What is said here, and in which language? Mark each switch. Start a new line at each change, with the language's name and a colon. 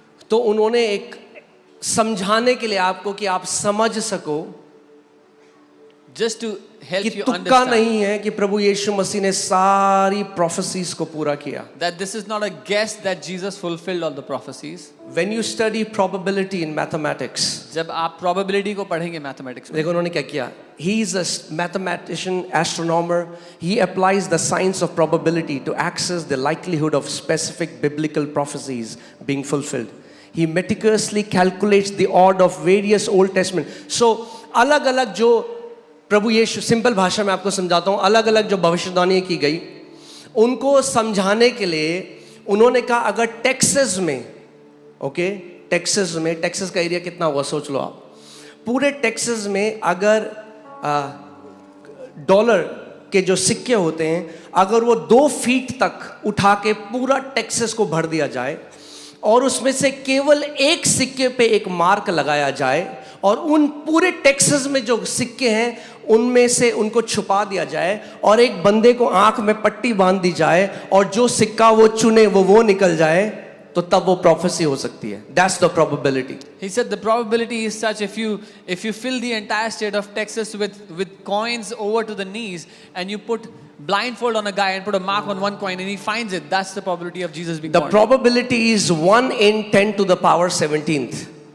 Hindi: तो उन्होंने एक समझाने के लिए आपको कि आप समझ सको
English: just to help
Hindi: कि
English: you
Hindi: तुक्का
English: understand
Hindi: नहीं है कि प्रभु यीशु मसीह ने सारी प्रोफेसीज को पूरा किया.
English: that this is not a guess that Jesus fulfilled all the prophecies. When you study probability in mathematics,
Hindi: जब आप probability को पढ़ेंगे mathematics में, देखो उन्होंने क्या किया.
English: He is a mathematician, astronomer. He applies the science of probability to access the likelihood of specific biblical prophecies being fulfilled. He meticulously calculates the odds of various Old Testament.
Hindi: So अलग अलग जो प्रभु यीशु, simple भाषा में आपको समझाता हूँ, अलग अलग जो भविष्यवाणी की गई उनको समझाने के लिए उन्होंने कहा अगर टेक्सास में, ओके, टेक्सास का एरिया कितना हुआ सोच लो आप, पूरे टेक्सास में अगर डॉलर के जो सिक्के होते हैं अगर वो 2 फीट तक उठा के पूरा टेक्सास को भर दिया जाए और उसमें से केवल एक सिक्के पे एक मार्क लगाया जाए और उन पूरे टेक्सास में जो सिक्के हैं उनमें से उनको छुपा दिया जाए और एक बंदे को आंख में पट्टी बांध दी जाए और जो सिक्का वो चुने वो निकल जाए, तो तब वो प्रोफेसी हो सकती है.
English: That's the probability. he said the probability is such if you fill the entire state of Texas with coins over to the knees and you put blindfold on a guy and put a mark on one coin and he finds it, that's the probability of Jesus being The born. probability is 1 in 10 to the power 17th.